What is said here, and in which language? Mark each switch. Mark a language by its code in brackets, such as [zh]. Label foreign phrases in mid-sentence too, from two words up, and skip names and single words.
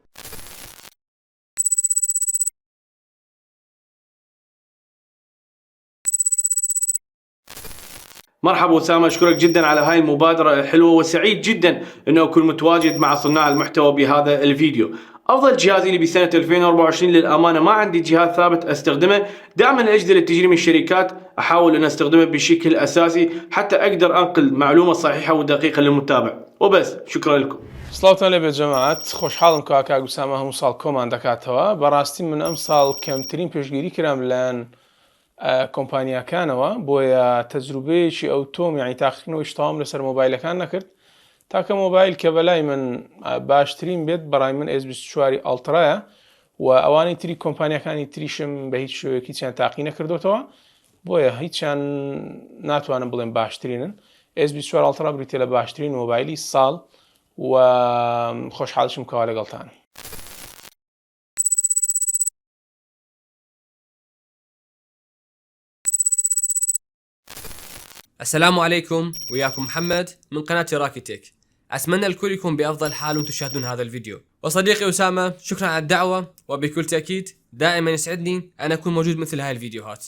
[ar] مرحبا أسامة، أشكرك جدا على هاي المبادرة الحلوة، وسعيد جدا أنه أكون متواجد مع صناع المحتوى بهذا الفيديو. أفضل جهازي لي بسنة 2024 للأمانة ما عندي جهاز ثابت أستخدمه، دائما الأجهزة اللي تجيني من الشركات أحاول أن أستخدمه بشكل أساسي حتى أقدر أنقل معلومة صحيحة ودقيقة للمتابع وبس. شكرا لكم. [ckb] سڵاوتان لێبێ جەماعەت، خۆشحاڵم کە کاگوسامە هەموو ساڵ کۆمان دەکاتەوە. بەڕاستی من ئەم ساڵ کەمترین پێشگیری کرام لەلایەن کۆمپانیاکانەوە، بۆیە تەجروبەیەکی ئەوتۆم یعنی تاقیکردنەوەی تەواو لەسەر مۆبایلەکان نەکرد، تاکە مۆبایل کە بەلای من باشترین بێت بەڕای من S24 ئەڵترایە و ئەوانەی تری کۆمپانیاکانی تریشم بە هیچ شێوەیەکی چیان تاقی نەکردوتەوە، بۆیە هیچیان ناتوانم بڵێم باشترینن. S24 ئەڵترا بریتە لە باشترین مۆبایلی ساڵ و خۆشحاڵشم کەوا لەگەڵتانم. [ar] السلام عليكم، وياكم محمد من قناة راكي تيك. أتمنى الكل يكون بأفضل حال وانتم تشاهدون هذا الفيديو. وصديقي أسامة، شكرا على الدعوة، وبكل تأكيد دائما يسعدني أن أكون موجود مثل هاي الفيديوهات.